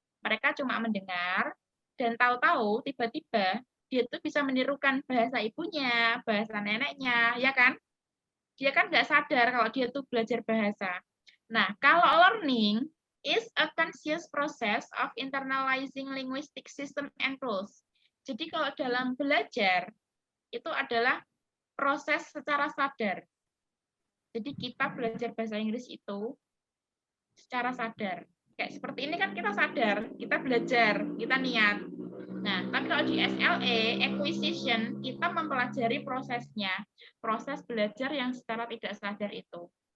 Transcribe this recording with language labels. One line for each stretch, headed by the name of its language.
Indonesian: Mereka cuma mendengar dan tahu-tahu tiba-tiba dia tuh bisa menirukan bahasa ibunya, bahasa neneknya, ya kan? Dia kan nggak sadar kalau dia tuh belajar bahasa. Nah, kalau
English: learning is a conscious process of internalizing linguistic system and rules.
Indonesian: Jadi kalau dalam belajar, itu adalah proses secara sadar. Jadi kita belajar bahasa Inggris itu secara sadar. Kayak seperti ini kan kita sadar, kita belajar, kita niat. Nah, tapi kalau di SLE, acquisition, kita mempelajari prosesnya, proses belajar yang secara tidak sadar itu.